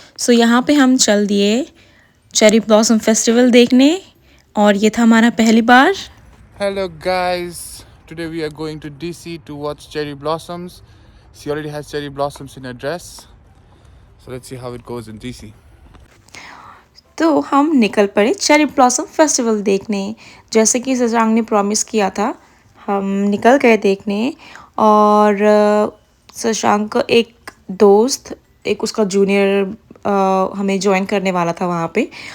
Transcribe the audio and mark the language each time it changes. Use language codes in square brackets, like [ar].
[hi] सो यहाँ पे हम चल दिए चेरी ब्लॉसम फेस्टिवल देखने और ये था हमारा पहली बार। [en] Hello guys, today we are going to DC to watch cherry blossoms. She already has cherry blossoms in her dress. So let's see how it goes in DC. [hi] तो हम निकल पड़े चेरी ब्लॉसम फेस्टिवल देखने, जैसे कि शशांक ने promise किया था। हम निकल गए देखने और शशांक का एक दोस्त, एक उसका जूनियर हमें ज्वाइन करने वाला था वहाँ पे।